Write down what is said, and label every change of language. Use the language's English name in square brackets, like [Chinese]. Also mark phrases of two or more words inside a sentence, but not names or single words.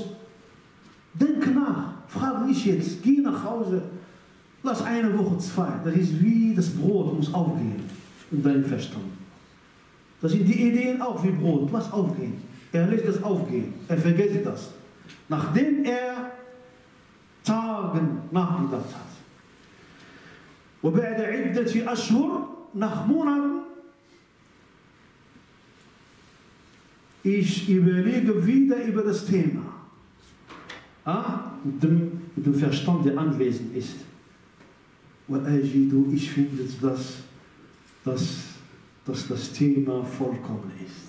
[German] Denk nach, frag nicht jetzt, geh nach Hause, lass eine Woche, 2. Das ist wie das Brot muss aufgehen in deinem Verstand. Das sind die Ideen auch wie Brot, lass aufgehen. Er lässt das aufgehen, er vergisst das. Nachdem er Tagen nachgedacht hat. [Arabic] وبعد عدة أشهر [German] nach Monaten, ich überlege wieder über das Thema. Mit dem Verstand, der anwesend ist. Ich finde, dass das Thema vollkommen ist.